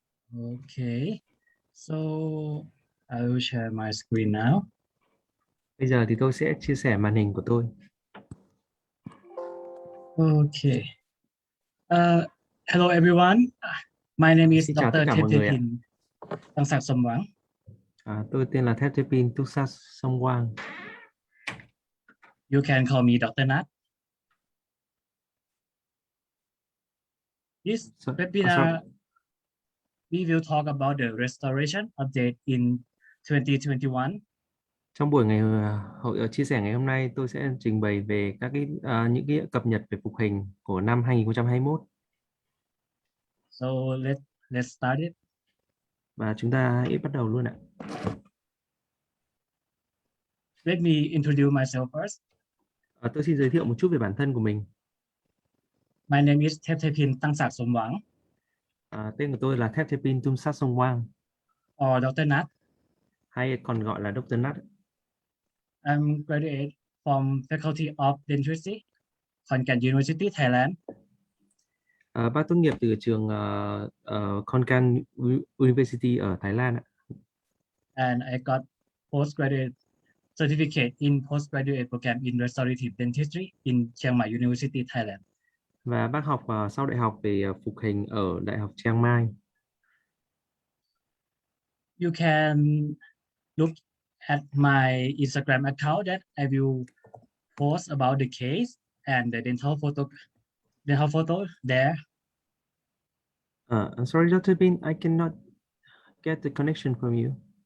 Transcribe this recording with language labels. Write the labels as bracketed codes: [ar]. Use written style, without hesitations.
[en] Okay, so I will share my screen now. [vi] Bây giờ thì tôi sẽ chia sẻ màn hình của tôi. [en] Okay. Hello everyone. My name is [vi] Xin chào [en] Dr. [vi] tất cả mọi người ạ. [en] Thepthepin Tungsaksomwang. [vi] Tôi tên là Thepthepin Tungsaksomwang. [en] You can call me Dr. Nat. This webinar, we will talk about the restoration update in 2021. [vi] Trong buổi chia sẻ ngày hôm nay, tôi sẽ trình bày về các những cái cập nhật về phục hình của năm 2021. [en] So let's start it. [vi] Và chúng ta hãy bắt đầu luôn ạ. [en] Let me introduce myself first. [vi] Tôi xin giới thiệu một chút về bản thân của mình. [en] My name is Thepthepin Tungsaksomwang. [vi] Tên của tôi là Thepthepin Tungsaksomwang. [en] Or Dr. Nat. [vi] Hay còn gọi là Dr. Nat. [en] I'm graduate from Faculty of Dentistry, Khon Kaen University, Thailand. [vi] Bác tốt nghiệp từ trường Khon Kaen University ở Thái Lan ạ. [en] And I got postgraduate certificate in postgraduate program in restorative dentistry in Chiang Mai University, Thailand. [vi] Và bác học sau đại học về phục hình ở Đại học Chiang Mai. [en] You can look at my Instagram account that I will post about the case and the dental photo there. I'm sorry, Dr. Bin, I cannot get the connection from you.